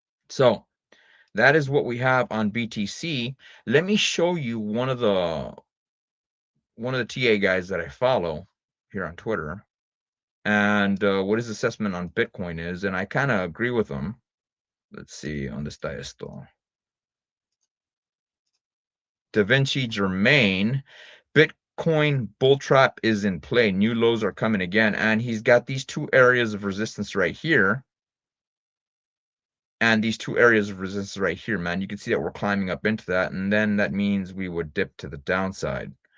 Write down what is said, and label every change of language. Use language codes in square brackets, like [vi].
[en] So that is what we have on BTC. Let me show you one of the TA guys that I follow here on Twitter. and what his assessment on Bitcoin is, and I kind of agree with him. Let's see, [es] ¿dónde está esto? [en] Da Vinci Germain, Bitcoin bull trap is in play. New lows are coming again, and he's got these two areas of resistance right here. And these two areas of resistance right here, man. You can see that we're climbing up into that, and then that means we would dip to the downside.